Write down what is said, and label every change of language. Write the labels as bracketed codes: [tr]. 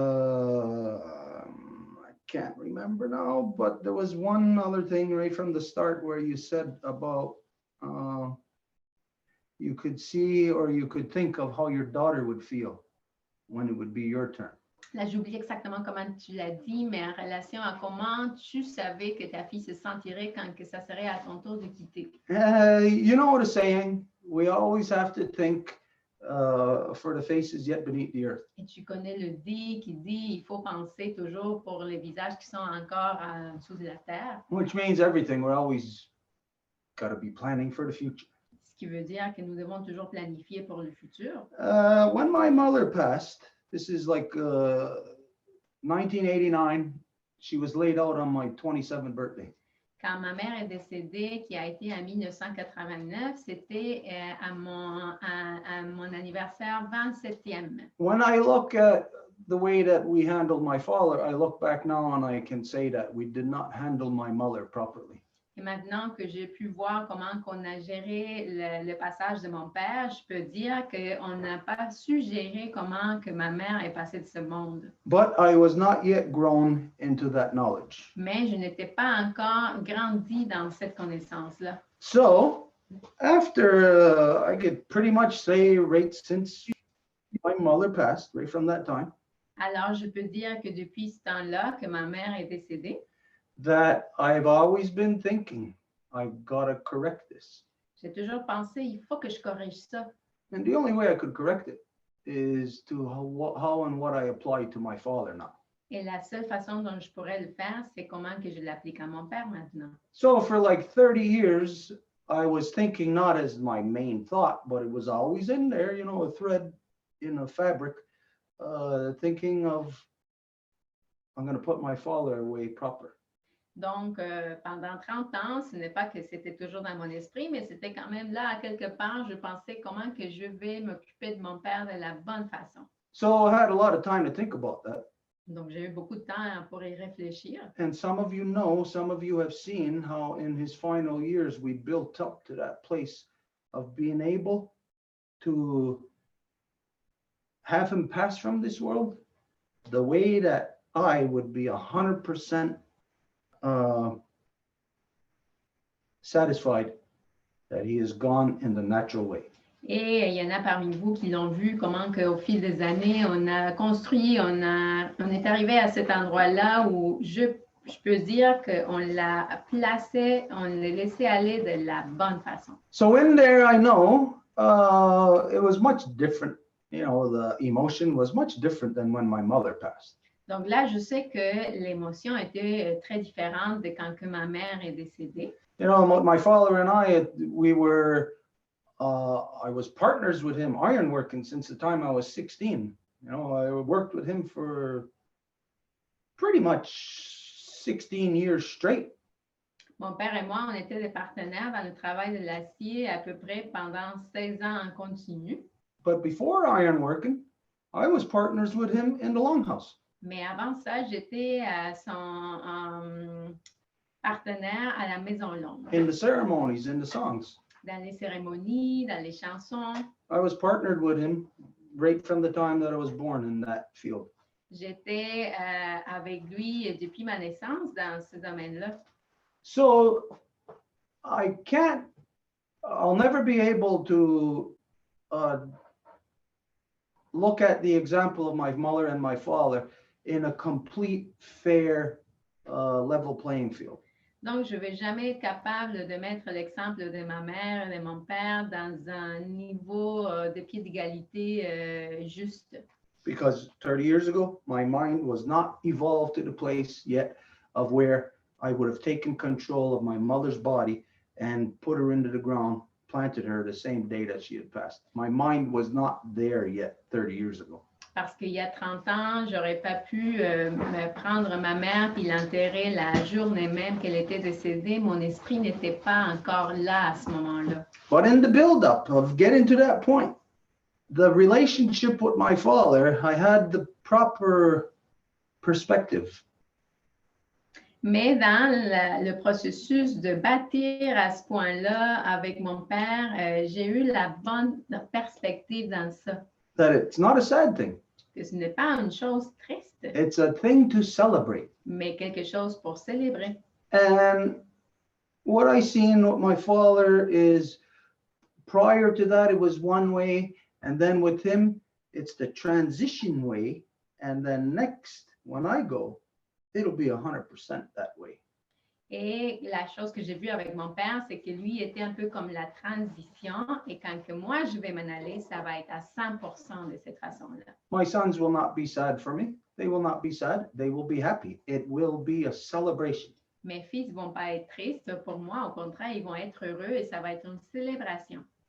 [en] I can't remember now, but there was one other thing right from the start where you said about you could see or you could think of how your daughter would feel when it would be your turn. [fr] Là, j'oublie exactement comment tu l'as dit, mais en relation à comment tu savais que ta fille se sentirait quand que ça serait à ton tour de quitter. [en] You know what a saying? We always have to think for the faces yet beneath the earth. [fr] Et tu connais le dit qui dit il faut penser toujours pour les visages qui sont encore sous la terre. [en] Which means everything. We're always got to be planning for the future. [fr] Ce qui veut dire que nous devons toujours planifier pour le futur. [en] When my mother passed, this is like 1989, she was laid out on my 27th birthday. [fr] Quand ma mère est décédée, qui a été en 1989, c'était à mon anniversaire 27e. [en] When I look at the way that we handled my father, I look back now and I can say that we did not handle my mother properly. [fr] Et maintenant que j'ai pu voir comment on a géré le passage de mon père, je peux dire qu'on n'a pas su gérer comment que ma mère est passée de ce monde. [en] But I was not yet grown into that knowledge. [fr] Mais je n'étais pas encore grandi dans cette connaissance-là. [en] So, after I could pretty much say right since my mother passed, right from that time, [fr] Alors, je peux dire que depuis ce temps-là que ma mère est décédée, [en] that I've always been thinking, I've got to correct this. [fr] j'ai toujours pensé, il faut que je corrige ça. [en] And the only way I could correct it is to how and what I apply to my father now. [fr] Et la seule façon dont je pourrais le faire, c'est comment que je l'applique à mon père maintenant. [en] So for like 30 years, I was thinking not as my main thought, but it was always in there, a thread in a fabric, thinking of, I'm going to put my father away proper. [fr] Donc, pendant 30 ans, ce n'est pas que c'était toujours dans mon esprit, mais c'était quand même là, à quelque part, je pensais comment que je vais m'occuper de mon père de la bonne façon. [en] So I had a lot of time to think about that. [fr] Donc, j'ai eu beaucoup de temps pour y réfléchir. [en] And some of you know, some of you have seen how in his final years, we built up to that place of being able to have him pass from this world the way that I would be 100% satisfied that he is gone in the natural way. [fr] Et il y en a parmi vous qui l'ont vu, comment qu'au fil des années, on a construit, on est arrivé à cet endroit-là où je je peux dire qu'on l'a placé, on l'a laissé aller de la bonne façon. [en] So in there, I know it was much different. You know, the emotion was much different than when my mother passed. [fr] Donc là, je sais que l'émotion était très différente de quand que ma mère est décédée. [en] You know, my father and I, we were, I was partners with him ironworking since the time I was 16. You know, I worked with him for pretty much 16 years straight. [fr] Mon père et moi, on était des partenaires dans le travail de l'acier à peu près pendant 16 ans en continu. [en] But before ironworking, I was partners with him in the longhouse. [fr] Mais avant ça, j'étais son partenaire à la Maison Longue. [en] In the ceremonies, in the songs. [fr] Dans les cérémonies, dans les chansons. [en] I was partnered with him right from the time that I was born in that field. [fr] J'étais avec lui depuis ma naissance dans ce domaine-là. [en] So I'll never be able to look at the example of my mother and my father in a complete, fair, level playing field. [fr] Donc, je ne vais jamais être capable de mettre l'exemple de ma mère et de mon père dans un niveau de pied d'égalité juste. [en] Because 30 years ago, my mind was not evolved to the place yet of where I would have taken control of my mother's body and put her into the ground, planted her the same day that she had passed. My mind was not there yet 30 years ago. [fr] Parce qu'il y a 30 ans, j'aurais pas pu me prendre ma mère puis l'enterrer la journée même qu'elle était décédée. Mon esprit n'était pas encore là à ce moment-là. [en] But in the build-up of getting to that point, the relationship with my father, I had the proper perspective. [fr] Mais dans le processus de bâtir à ce point-là avec mon père, j'ai eu la bonne perspective dans ça. [en] That it's not a sad thing. [fr] Que ce n'est pas une chose triste. [en] It's a thing to celebrate. [fr] Mais quelque chose pour célébrer. [en] And what I seen with my father is prior to that, it was one way. And then with him, it's the transition way. And then next, when I go, it'll be 100% that way. [fr] Et la chose que j'ai vue avec mon père, c'est que lui était un peu comme la transition. Et quand que moi, je vais m'en aller, ça va être à 100% de cette façon-là. [en] My sons will not be sad for me. They will not be sad. They will be happy. It will be a celebration. [fr] Mes fils ne vont pas être tristes pour moi. Au contraire, ils vont être heureux et ça va être une célébration.